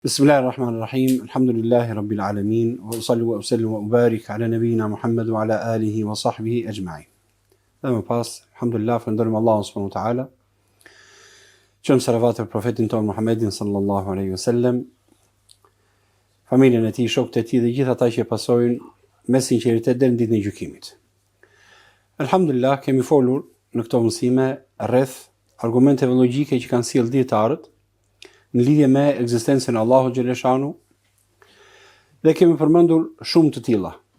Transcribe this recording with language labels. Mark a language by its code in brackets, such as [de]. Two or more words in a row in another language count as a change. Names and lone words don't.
[ar] بسم الله الرحمن الرحيم. الحمد لله رب العالمين. وأصلي وأسلم وأبارك على نبينا محمد وعلى آله وصحبه أجمعين. [sq] Dhe më pas, alhamdulillah, falenderojmë Allahun [ar] سبحانه وتعالى. [sq] Qëmë salavat për profetin tonë Muhammedin [ar] صلى الله عليه وسلم, [sq] familjen e tij, shokët e tij dhe gjithë ata që pasojnë me sinqeritet deri në ditën e gjykimit. Alhamdulillah, kemi folur në këto mësime rreth argumenteve logjike që kanë sjellë dietarët në lidhje me ekzistencën e Allahut xhaleshanu dhe kemi përmendur shumë të tilla.